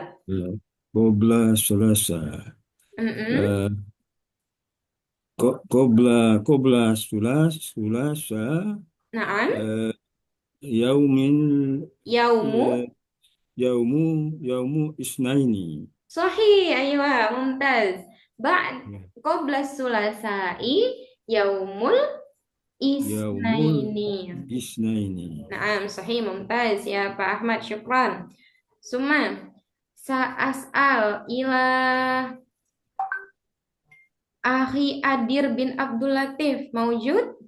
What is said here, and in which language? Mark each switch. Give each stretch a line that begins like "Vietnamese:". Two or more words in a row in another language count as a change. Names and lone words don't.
Arabic: يا قبل Selasa. Mm-mm. Eh, قبل الثلاثاء. نعم. eh, Yaumin Yaumu. eh, يوم الاثنين. صحيح أيوه, mumtaz. Ba'd Ya. قبل الثلاثاء يوم Yaumul isnaini. Isnaini. نعم صحيح ممتاز يا Pak Ahmad, شكرا ثم سأسأل إلى أخي Adir bin Abdul Latif maujud?